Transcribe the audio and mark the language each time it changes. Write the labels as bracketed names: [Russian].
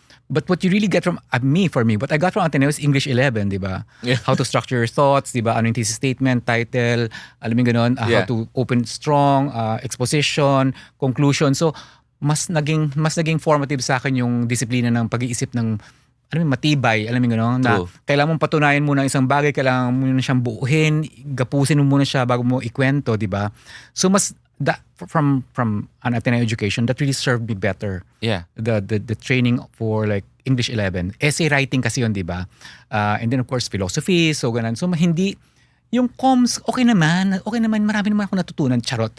[English] But what you really get from what I got from Ateneo is English 11, [Filipino] di ba? [English] Yeah. How to structure your thoughts, [Filipino] di ba? Ano yung [English] thesis statement, title, [Filipino] alam mo ganon, [English] how to open strong, exposition, conclusion. [Filipino] So, mas naging formative sa akin yung disiplina ng pag-iisip ng matibay, alam mo gano'n, na kailangan mong patunayan muna isang bagay, kailangan mo muna siyang buuhin, gapusin mo muna siya bago mo ikwento, di ba? [English] So from an Ateneo education, that really served me better. Yeah. The training for like English 11. Essay writing [Filipino] kasi yun, di ba? [English] And then of course, philosophy, so ganun. [Filipino] So hindi, yung comms, okay naman, marami naman ako natutunan, charot.